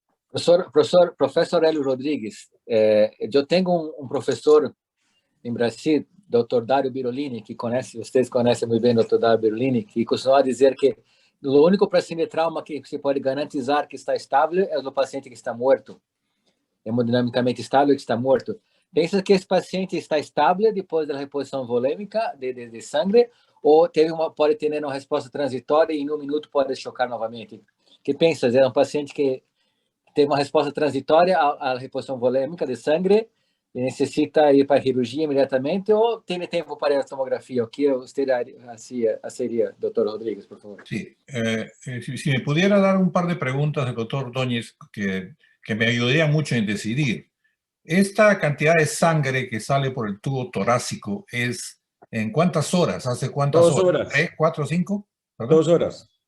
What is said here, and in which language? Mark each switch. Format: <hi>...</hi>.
<es>Profesor Hélio Rodrigues, yo tengo un profesor en Brasil, Dr. Dario Birolini, que ustedes conocen muy bien, Dr. Dario Birolini, que</es> <pt>costuma dizer</pt> <es>que lo único paciente de trauma que se puede garantizar que está estable es el paciente que está muerto, hemodinamicamente estable que está muerto.</es> <pt>¿Piensas que esse paciente está estable depois da reposição volêmica de sangue ou pode ter uma resposta transitória e em um minuto pode chocar novamente? O que pensas? É um paciente que tem uma resposta transitória à reposição volêmica de sangue e necessita ir para a cirurgia imediatamente ou tem tempo para a tomografia? O que</pt> <es>usted haría, doctor Rodríguez, por favor? Sí, si me pudiera dar un par de preguntas del doctor Ordóñez que me ayudaría mucho en decidir. Esta cantidad de sangre que sale por el tubo torácico es ¿en cuántas horas? ¿Hace cuántas horas? 2 horas. ¿3, 4, 5? ¿Perdón? 2 horas.</es>